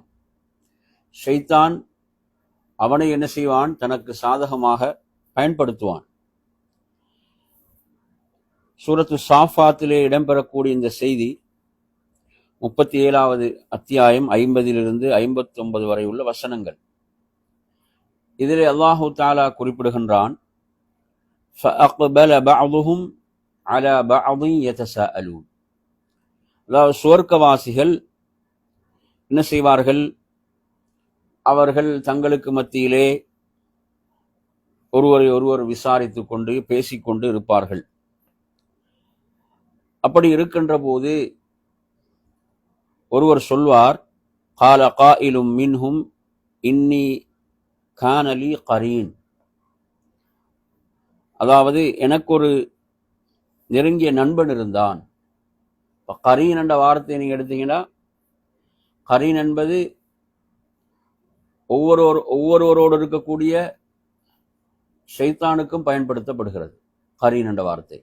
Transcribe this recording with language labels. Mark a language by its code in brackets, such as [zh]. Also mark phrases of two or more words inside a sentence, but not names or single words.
[ta] ஷைத்தான் அவனை என்ன செய்வான், தனக்கு சாதகமாக பயன்படுத்துவான். சூரத்து சாஃபாத்திலே இடம்பெறக்கூடிய இந்த செய்தி 37வது அத்தியாயம் 50 to 59 வரை உள்ள வசனங்கள். இதிலே [ar] الله تعالى [ta] குறிப்பிடுகின்றான், [ar] فَأَقْبَلَ بَعْضُهُمْ عَلَى بَعْضٍ يَتَسَاءَلُونَ. [ta] அதாவது சுவர்க்கவாசிகள் என்ன செய்வார்கள், அவர்கள் தங்களுக்கு மத்தியிலே ஒருவரை ஒருவர் விசாரித்துக் கொண்டு பேசிக்கொண்டு இருப்பார்கள். அப்படி இருக்கின்ற போது ஒருவர் சொல்வார், [ar] قَالَ قَائِلٌ مِّنْهُمْ إِنِّي كَانَ لِي قَرِينٌ. [ta] அதாவது எனக்கு ஒரு நெருங்கிய நண்பன் இருந்தான். இப்போ கரீன் என்ற வார்த்தையை நீங்க எடுத்தீங்கன்னா, கரீன் என்பது ஒவ்வொருவரோடு இருக்கக்கூடிய ஷைத்தானுக்கும் பயன்படுத்தப்படுகிறது கரீன் என்ற வார்த்தை.